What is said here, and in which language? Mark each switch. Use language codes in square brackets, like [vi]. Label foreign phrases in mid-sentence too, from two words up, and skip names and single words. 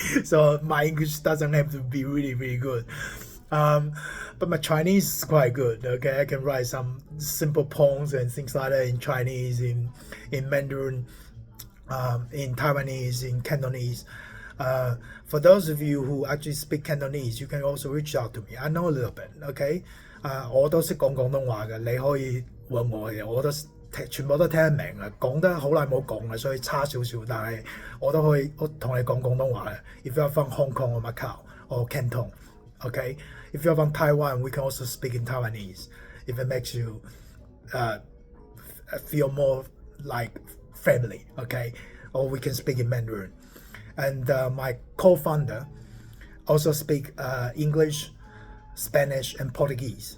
[en] So my English doesn't have to be really, really good. But my Chinese is quite good. Okay, I can write some simple poems and things like that in Chinese, in Mandarin, in Taiwanese, in Cantonese. For those of you who actually speak Cantonese, you can also reach out to me. I know a little bit, [yue] okay? 我都識講廣東話嘅，你可以揾我嘅，我都全部都聽得明啊，講得好耐冇講啦，所以差少少，但係我都可以同你講廣東話嘅。 [en] If you're from Hong Kong or Macau or Canton, okay? If you're from Taiwan, we can also speak in Taiwanese. If it makes you feel more like family, okay? Or we can speak in Mandarin. And my co-founder also speak English, Spanish, and Portuguese.